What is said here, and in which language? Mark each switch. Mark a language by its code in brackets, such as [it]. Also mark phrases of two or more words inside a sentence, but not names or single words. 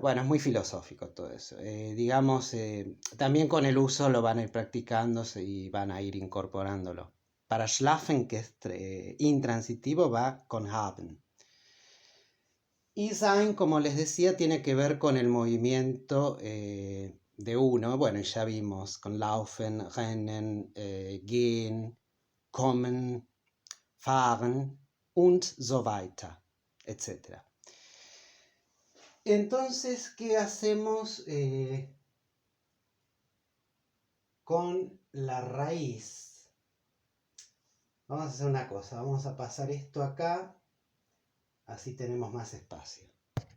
[es] Bueno, es muy filosófico todo eso. También con el uso lo van a ir practicando y van a ir incorporándolo. Para schlafen, que es intransitivo, va con haben. Y sein, como les decía, tiene que ver con el movimiento de uno. Bueno, ya vimos con [de] laufen, rennen, gehen, kommen, fahren und so weiter, [es] etc. Entonces, ¿qué hacemos con la raíz? Vamos a hacer una cosa, vamos a pasar esto acá, así tenemos más espacio.